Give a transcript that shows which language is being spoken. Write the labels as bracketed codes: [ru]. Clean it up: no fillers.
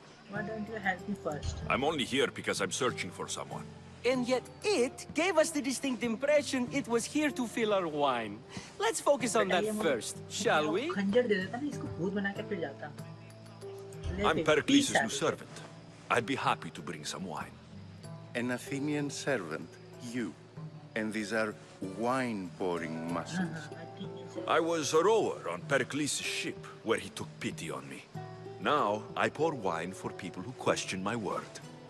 [en] Why don't you help me first? I'm only here because I'm searching for someone. And yet it gave us the distinct impression it was here to fill our wine. Let's focus on that first, shall we? [hi] खंजर दे देता ना इसको भूत बना के फिर जाता. [en] I'm Pericles' new servant. I'd be happy to bring some wine. An Athenian servant, you. And these are wine-pouring muscles. I was a rower on Pericles' ship, where he took pity on me. Now, I pour wine for people who question my word.